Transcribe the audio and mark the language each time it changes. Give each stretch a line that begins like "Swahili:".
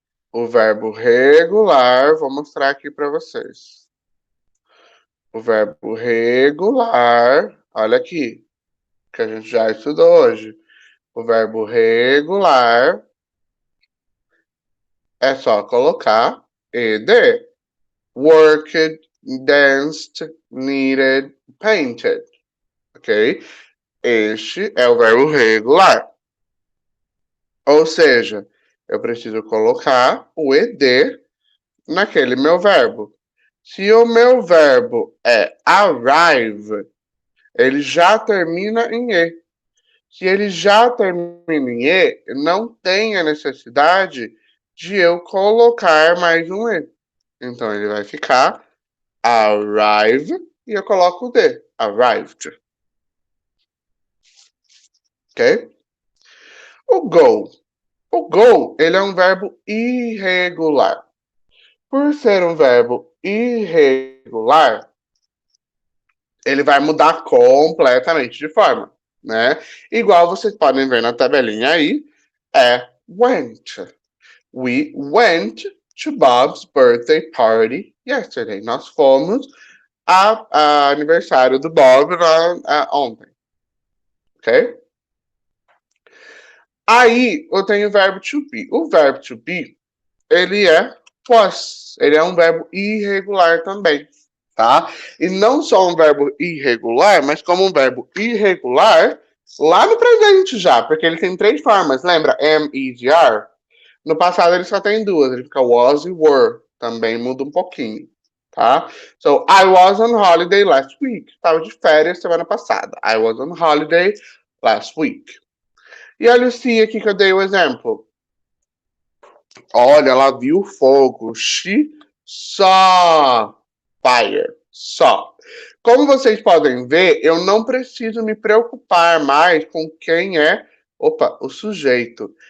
Portuguese: O verbo regular, vou mostrar aqui para vocês. O verbo regular, olha aqui, que a gente já estudou hoje. O verbo regular é só colocar ed.
English: Worked, danced, knitted, painted.
Portuguese: Ok? Este é o verbo regular. Ou seja, eu preciso colocar o ed naquele meu verbo. Se o meu verbo é arrive, ele já termina em e. Se ele já termina em e, não tem a necessidade de eu colocar mais um e. Então ele vai ficar arrive e eu coloco o d, arrived. Ok? O go. O go, ele é um verbo irregular. Por ser um verbo irregular, ele vai mudar completamente de forma, né? Igual vocês podem ver na tabelinha aí, é went.
English: We went to Bob's birthday party yesterday.
Portuguese: Nós fomos a aniversário do Bob ontem, ok? Aí eu tenho o verbo to be. O verbo to be, ele é was. Ele é um verbo irregular também, tá? E não só um verbo irregular, mas como um verbo irregular lá no presente já, porque ele tem três formas, lembra? Am, is e are. No passado ele só tem duas, ele fica was e were. Também muda um pouquinho, tá?
English: So, I was on holiday last week.
Portuguese: Estava de férias semana passada.
English: I was on holiday last week.
Portuguese: E olha o se aqui que eu dei o exemplo. Olha, ela viu fogo.
English: She saw fire. Saw.
Portuguese: Como vocês podem ver, eu não preciso me preocupar mais com quem é, o sujeito.